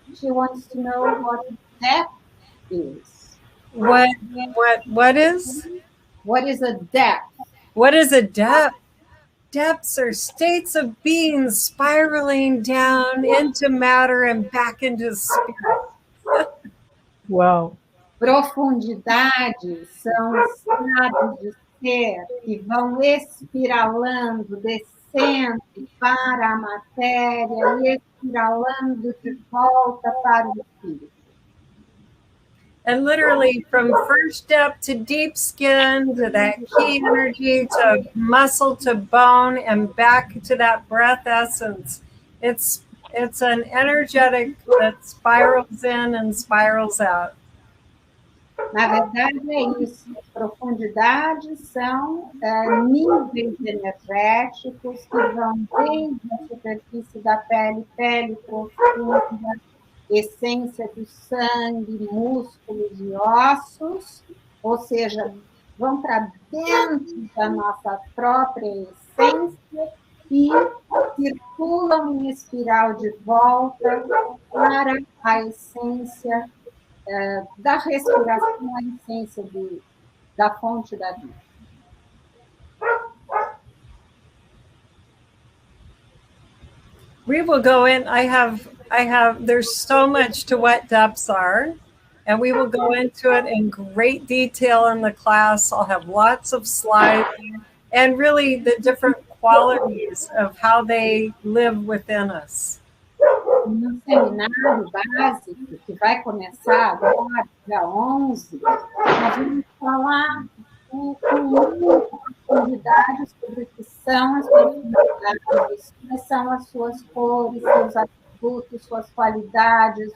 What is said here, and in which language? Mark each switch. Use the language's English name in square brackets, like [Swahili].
[English] She wants to know what debt is. What is? What is a debt? What is a depth? Depths are states of being spiraling down into matter and back into spirit. [Portuguese] Uau! Profundidades são estados de ser que vão espiralando, descendo para a matéria e espiralando de volta para o espírito. [English] And literally from first depth to deep skin, to that key energy, to muscle, to bone, and back to that breath essence. It's an energetic that spirals in and spirals out. [Portuguese] Na verdade, é isso. Profundidades são níveis energéticos que vão desde a superfície da pele, pele profunda, essência do sangue, músculos e ossos, ou seja, vão para dentro da nossa própria essência e circulam em espiral de volta para a essência da respiração, a essência da fonte da vida. [English] We will go in. There's so much to what depths are, and we will go into it in great detail in the class. I'll have lots of slides and really the different qualities of how they live within us. [Portuguese] No seminário básico, que vai começar agora, dia 11, nós vamos falar com muita profundidade sobre o que são as profundidades, quais são as suas cores, seus atributos, suas qualidades.